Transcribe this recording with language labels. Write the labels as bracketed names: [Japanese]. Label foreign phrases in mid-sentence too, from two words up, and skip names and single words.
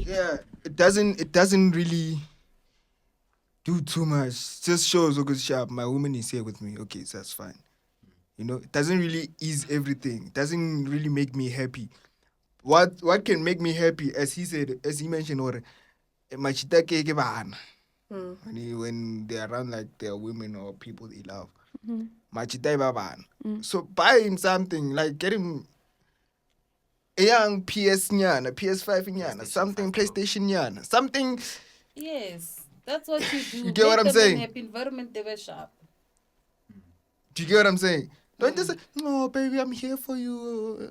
[English] yeah, it doesn't really do too much. Just shows okay, sharp. My woman is here with me. Okay, so that's fine. You know, it doesn't really ease everything. It doesn't really make me happy. What can make me happy, as he said, as he mentioned, or [Southern Sotho] machita ke bana. [English] When they're around like their women or people they love. [Southern Sotho] Machita ba bana. [English] So buying something like getting a young PS nyana, PS5 nyana, PlayStation something 5 Pro. PlayStation nyana, something. Yes. That's what you do. You get what Make I'm them in saying? happy environment they were sharp. Do you get what I'm saying? Don't just say, no, baby, I'm here for you.